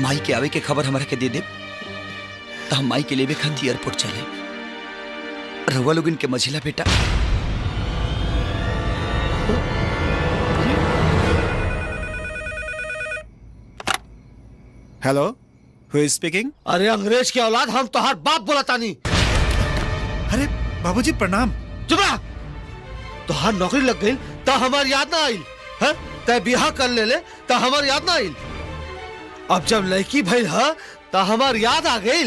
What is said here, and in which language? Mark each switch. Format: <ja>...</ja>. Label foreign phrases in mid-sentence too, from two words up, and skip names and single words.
<bho>माई के आवे के खबर हमारा के दे दे तो हम माई के लेवे खातिर एयरपोर्ट चले। रहुआ लोग इनके मझिला बेटा। हेलो,</bho> <en>who is speaking?</en> <bho>अरे अंग्रेज की औलाद, हम तोहार बाप बोलता नहीं। अरे बाबूजी प्रणाम। चुप रह। तोहार नौकरी लग गई तो हमार याद ना आई है? तय बिहा कर ले तो हमार याद ना आई। अब जब लड़की भइल है तो हमार याद आ गई।</bho>